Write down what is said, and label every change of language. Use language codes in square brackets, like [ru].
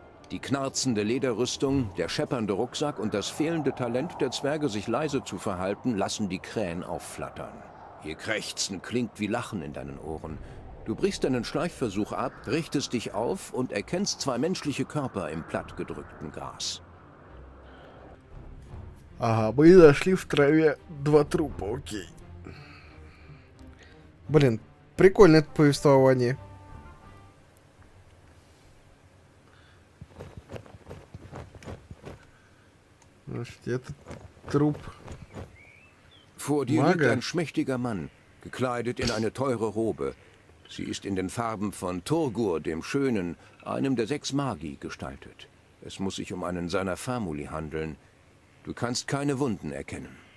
[de] Die knarzende Lederrüstung, der scheppernde Rucksack und das fehlende Talent der Zwerge, sich leise zu verhalten, lassen die Krähen aufflattern. Ihr Krächzen klingt wie Lachen in deinen Ohren. Du brichst deinen Schleichversuch ab, richtest dich auf und erkennst zwei menschliche Körper im plattgedrückten Gras. [ru] Ага, мы нашли в траве 2 трупа, окей. Блин, прикольное это повествование. Значит, это Trupp. [de] Vor dir Mager. liegt ein schmächtiger Mann, gekleidet in eine teure Robe. Sie ist in den Farben von Turgur, dem Schönen, einem der 6 Magi, gestaltet. Es muss sich um einen seiner Famuli handeln. Du kannst keine Wunden erkennen.